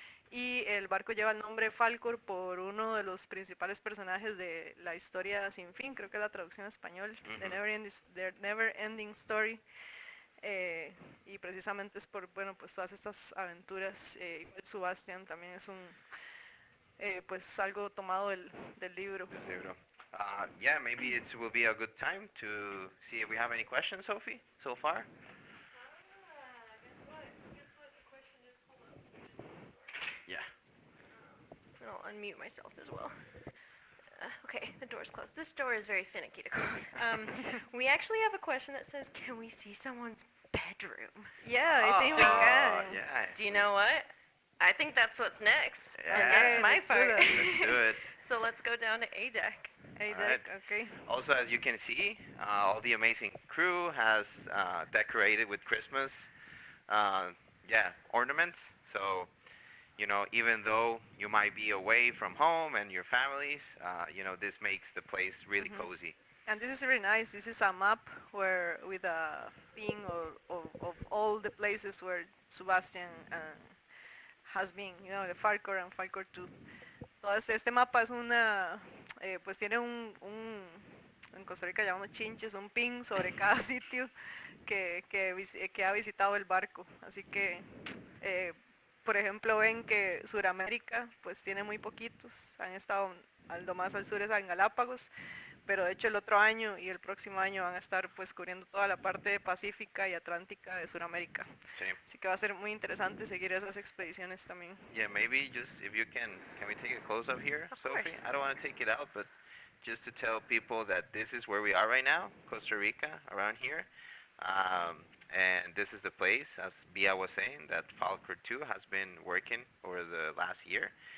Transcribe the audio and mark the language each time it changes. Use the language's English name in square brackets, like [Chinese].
[Spanish] Y el barco lleva el nombre Falkor por uno de los principales personajes de la historia sin fin, creo que es la traducción en español, The Never Ending Story. Y precisamente es por, bueno, pues todas estas aventuras. Igual Sebastián también es pues algo tomado del libro. [English] Yeah, maybe it will be a good time to see if we have any questions, Sophie, so far. Yeah. I'll unmute myself as well. Okay, the door's closed. This door is very finicky to close. We actually have a question that says, can we see someone's bedroom? Yeah, I think we can. Yeah. Do you know what? I think that's what's next. Yeah. And that's my Let's do part. that. Let's do it. So let's go down to A deck. A All right. deck, okay. Also, as you can see, all the amazing crew has decorated with Christmas, uh, yeah, ornaments. So, even though you might be away from home and your families, this makes the place really Hmm. cozy. And this is really nice. This is a map where with a ping of all the places where Sebastian has been, the Falkor and Falkor 2. [Spanish] Entonces, este mapa es pues tiene en Costa Rica llamamos chinches, un pin sobre cada sitio que ha visitado el barco. Así que, eh, por ejemplo, ven que Suramérica pues tiene muy poquitos, han estado lo más al sur es en Galápagos, pero de hecho el otro año y el próximo año van a estar pues cubriendo toda la parte pacífica y atlántica de Suramérica. Sí. Así que va a ser muy interesante seguir esas expediciones también. [English] Yeah, maybe just if you can we take a close up here, Of Sophie? course. I don't want to take it out, but just to tell people that this is where we are right now, Costa Rica, around here. And this is the place, as Bia was saying, that Falkor 2 has been working over the last year.